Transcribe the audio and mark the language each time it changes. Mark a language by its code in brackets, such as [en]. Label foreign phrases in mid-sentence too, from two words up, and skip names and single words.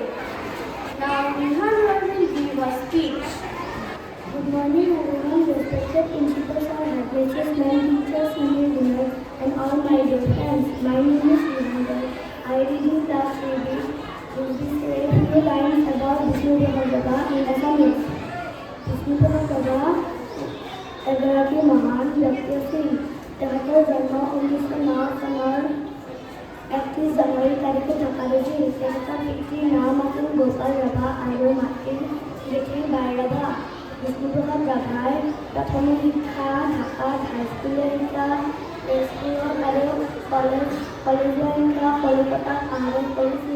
[en] Now Neha will give a speech. Good morning everyone, respected principals, headmasters, teachers, senior juniors, and all my dear friends. My name is Neha. I read in class 3B. Will be say a few lines about Vishnu Prasad Rabha in Assamese. [as] Vishnu Prasad Rabha এগৰাকী মহান ব্যক্তি আছিল। তেখেতৰ জন্ম 1909 চনৰ 31 জানুৱাৰী তাৰিখে ঢাকাত হৈছিল। তেখেতৰ পিতৃৰ নাম আছিল গোপাল ৰাভা আৰু মাতৃৰ জেঠীৰ বাই ৰাভা। বিষ্ণুপ্ৰসাদ ৰাভাই প্ৰাথমিক শিক্ষা ঢাকাত হাইস্কুলীয়া শিক্ষা তেজপুৰত আৰু কলেজীয়া শিক্ষা কলিকতাত আহৰণ কৰিছিল।